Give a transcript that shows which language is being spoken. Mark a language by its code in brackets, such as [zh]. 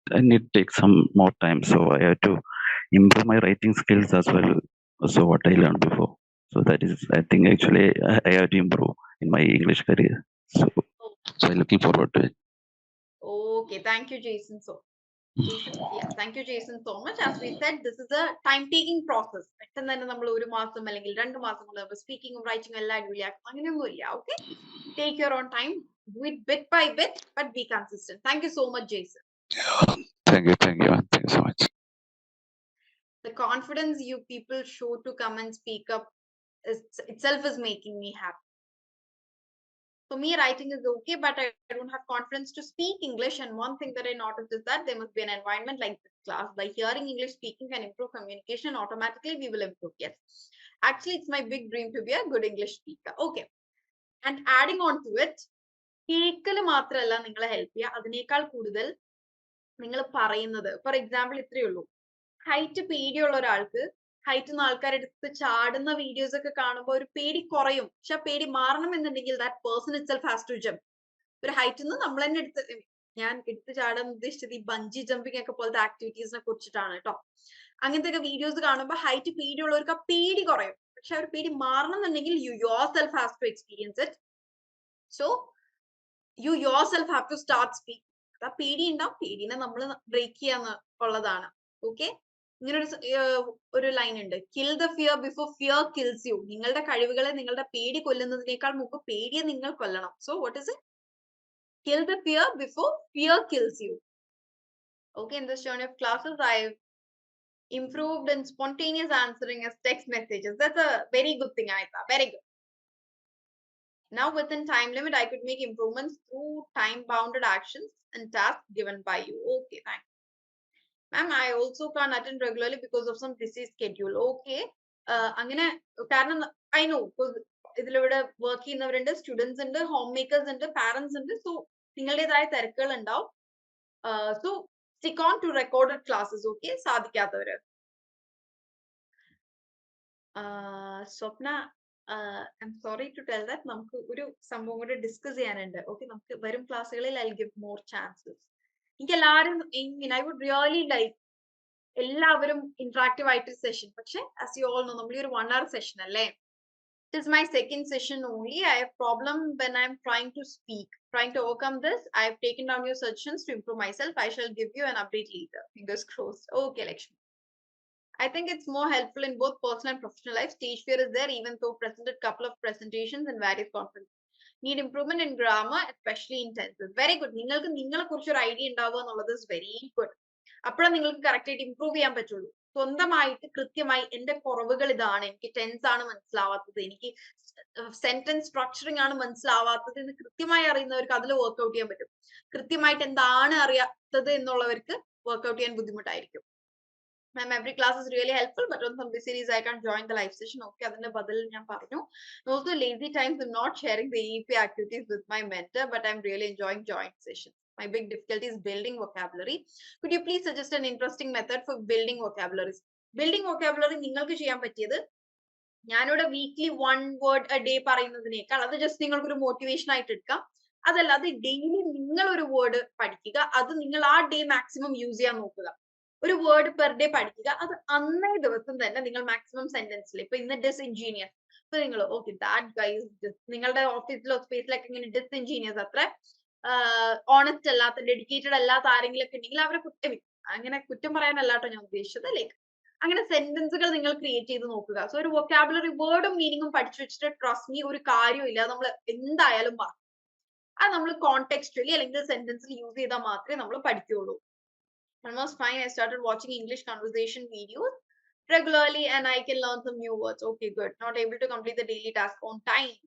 [en] I need to take some more time. So I have to improve my writing skills as well. So what I learned before. So that is, I think actually I have to improve in my English career. So I'm looking forward to it. Okay, thank you, Jason. Jason, yeah, thank you, Jason, so much. As we said, this is a time-taking process. [ml] പെട്ടെന്ന് തന്നെ നമ്മൾ 1 മാസം അല്ലെങ്കിൽ 2 മാസം കൊണ്ട് സ്പീക്കിംഗും റൈറ്റിംഗും എല്ലാം അടിപൊളിയാക്കും, അങ്ങനെയൊന്നുമില്ല. [en] Okay, take your own time, do it bit by bit, but be consistent. Thank you so much, Jason. Thank you so much. The confidence you people show to come and speak up itself is making me happy. For me, writing is okay, but I don't have confidence to speak English. And one thing that I noticed is that there must be an environment like this class. By hearing English speaking can improve communication, automatically we will improve. Yes. Actually, it's my big dream to be a good English speaker. Okay. And adding on to it, [ml] കേൾക്കല് മാത്രമല്ല നിങ്ങളെ help ചെയ്യുക, അതിനേക്കാൾ കൂടുതൽ നിങ്ങൾ പറയുന്നത്. For example ഇത്രയേ ഉള്ളൂ, height പേടിയുള്ള ഒരാൾക്ക് ഹൈറ്റ് ആൾക്കാരെടുത്ത് ചാടുന്ന വീഡിയോസ് ഒക്കെ കാണുമ്പോൾ ഒരു പേടി കുറയും. പക്ഷെ ആ പേടി മാറണം എന്നുണ്ടെങ്കിൽ [en] That person itself has to jump. [ml] ഒരു ഹൈറ്റിൽ നിന്ന് നമ്മൾ തന്നെ എടുത്ത് ഞാൻ എടുത്തു ചാടാൻ ഉദ്ദേശിച്ചത് ഈ ബഞ്ചി ജമ്പിങ് ഒക്കെ പോലത്തെ ആക്ടിവിറ്റീസിനെ കുറിച്ചിട്ടാണ് കേട്ടോ. അങ്ങനത്തെ ഒക്കെ വീഡിയോസ് കാണുമ്പോൾ ഹൈറ്റ് പേടിയുള്ളവർക്ക് ആ പേടി കുറയും. പക്ഷെ ആ ഒരു പേടി മാറണം എന്നുണ്ടെങ്കിൽ [en] You yourself has to experience it. So you yourself have to start speak. [ml] ആ പേടി ഉണ്ടാവും, പേടിനെ നമ്മൾ ബ്രേക്ക് ചെയ്യാന്ന് ഉള്ളതാണ്. ഓക്കെ, ഇങ്ങനെ ഒരു ലൈൻ ഉണ്ട്, [en] Kill the fear before fear kills you. [ml] നിങ്ങളുടെ കഴിവുകളെ നിങ്ങളുടെ പേടി കൊല്ലുന്നതിനേക്കാൾ മുമ്പ് പേടിയെ നിങ്ങൾ കൊല്ലണം. [en] So what is it? Kill the fear before fear kills you. Okay, in this journey of classes, I've improved in spontaneous answering as text messages. That's a very good thing, Aita. Very good. Now, within time limit, I could make improvements through time-bounded actions and tasks given by you. Okay, thanks. Ma'am, I also can't attend regularly because of some busy schedule. Okay. [ml] അങ്ങനെ കാരണം [en] I know, because [ml] ഇതിലൂടെ work ചെയ്യുന്നവരുണ്ട്, students ഉണ്ട്, home makers ഉണ്ട്, parents ഉണ്ട്. So നിങ്ങളുടേതായ തിരക്കുകൾ ഉണ്ടാവും. So [en] Stick on to recorded classes. [ml] Okay, സാധിക്കാത്തവര്. Swapna, [en] I'm sorry to tell that [ml] നമുക്ക് ഒരു സംഭവം കൂടെ ഡിസ്കസ് ചെയ്യാനുണ്ട്. ഓക്കെ, നമുക്ക് വരും ക്ലാസ്സുകളിൽ [en] I will give more chances. [ml] എനിക്ക് എല്ലാവരും [en] I would really like [ml] എല്ലാവരും ഇന്ററാക്റ്റീവ് ആയിട്ട് സെഷൻ. പക്ഷെ ആസ് യു ഓൾ നോ, നമ്മൾ ഈ ഒരു 1 hour സെഷൻ അല്ലേ. [en] It is my second session only. I have problem when I'm trying to speak. Trying to overcome this, I have taken down your suggestions to improve myself. I shall give you an update later. Fingers crossed. Okay, Lakshmi. I think it's more helpful in both personal and professional life. Stage fear is there, even though presented couple of presentations and various conferences. Need improvement in grammar, especially in tenses. Very good. [ml] നിങ്ങൾക്ക് നിങ്ങളെ കുറിച്ച് ഒരു idea ഉണ്ടാവുക എന്നുള്ളത് [en] is very good. [ml] അപ്പോഴാണ് നിങ്ങൾക്ക് correct ആയിട്ട് improve ചെയ്യാൻ പറ്റുള്ളൂ. സ്വന്തമായിട്ട് കൃത്യമായി എന്റെ കുറവുകൾ ഇതാണ്, എനിക്ക് ടെൻസ് ആണ് മനസ്സിലാവാത്തത്, എനിക്ക് സെന്റൻസ് സ്ട്രക്ചറിങ് ആണ് മനസ്സിലാവാത്തത് എന്ന് കൃത്യമായി അറിയുന്നവർക്ക് അതിൽ വർക്ക്ഔട്ട് ചെയ്യാൻ പറ്റും. കൃത്യമായിട്ട് എന്താണ് അറിയാത്തത് എന്നുള്ളവർക്ക് വർക്ക്ഔട്ട് ചെയ്യാൻ ബുദ്ധിമുട്ടായിരിക്കും. [en] Ma'am, every class is really helpful, but on some busy days I can't join the live session. [ml] Okay, അതിന്റെ ബദൽ ഞാൻ പറഞ്ഞു. [en] Also lazy times I'm not sharing the EEP activities with my mentor, but I'm really enjoying joint sessions. My big difficulty is building vocabulary. Could you please suggest an interesting method for building vocabularies? [ml] Building vocabulary നിങ്ങൾക്ക് ചെയ്യാൻ പറ്റിയത്, ഞാനിവിടെ weekly [en] 1 word a day [ml] പറയുന്നതിനേക്കാൾ അത് just നിങ്ങൾക്ക് ഒരു motivation ആയിട്ട് എടുക്കാം. അതല്ലാതെ ഡെയിലി നിങ്ങൾ ഒരു വേർഡ് പഠിക്കുക, അത് നിങ്ങൾ ആ ഡേ മാക്സിമം യൂസ് ചെയ്യാൻ നോക്കുക. ഒരു വേർഡ് പെർ ഡേ പഠിക്കുക, അത് അന്നേ ദിവസം തന്നെ നിങ്ങൾ മാക്സിമം സെന്റൻസിൽ. ഇപ്പൊ ഇന്ന് ഡിസ്ഇൻജീനിയസ്, ഇപ്പൊ നിങ്ങൾ ഓക്കെ ദാറ്റ് ഗൈസ്, നിങ്ങളുടെ ഓഫീസിലോ സ്പേസിലൊക്കെ ഇങ്ങനെ ഡിസ്ഇൻജീനിയസ്, അത്ര ഓണസ്റ്റ് അല്ലാത്ത, ഡെഡിക്കേറ്റഡ് അല്ലാത്ത ആരെങ്കിലും ഒക്കെ ഉണ്ടെങ്കിൽ അവരെ അങ്ങനെ കുറ്റം പറയാനല്ലാട്ടോ ഞാൻ ഉദ്ദേശിച്ചത്. ലൈക്ക് അങ്ങനെ സെന്റൻസുകൾ നിങ്ങൾ ക്രിയേറ്റ് ചെയ്ത് നോക്കുക. സോ ഒരു വൊക്കാബുലറി വേർഡും മീനിങ്ങും പഠിച്ചു വെച്ചിട്ട് ട്രസ്റ്റ് മീ ഒരു കാര്യമില്ല, നമ്മൾ എന്തായാലും പറയും. അത് നമ്മൾ കോണ്ടെക്സ്റ്റുവലി അല്ലെങ്കിൽ സെന്റൻസിൽ യൂസ് ചെയ്താൽ മാത്രമേ നമ്മൾ പഠിക്കുകയുള്ളൂ. [en] Almost fine. I started watching English conversation videos regularly and I can learn some new words. Okay, good. Not able to complete the daily task on time.